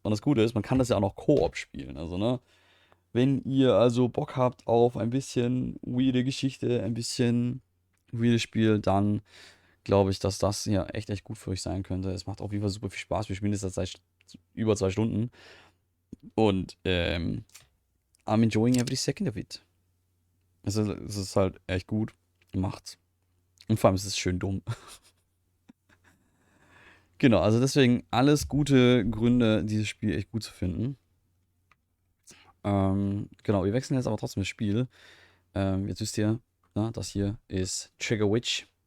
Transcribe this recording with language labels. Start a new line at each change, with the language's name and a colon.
German: Und das Gute ist, man kann das ja auch noch Koop spielen. Also, ne? Wenn ihr also Bock habt auf ein bisschen weirde Geschichte, ein bisschen weirdes Spiel, dann glaube ich, dass das hier echt gut für euch sein könnte. Es macht auf jeden Fall super viel Spaß. Wir spielen das jetzt seit über 2 Stunden.
English: Und, I'm enjoying every second of it.
German: Es ist halt echt gut gemacht. Und vor allem ist es schön dumm. Genau, also deswegen alles gute Gründe, dieses Spiel echt gut zu finden. Genau, wir wechseln jetzt aber trotzdem das Spiel. Jetzt wisst ihr, na, das hier ist Trigger Witch.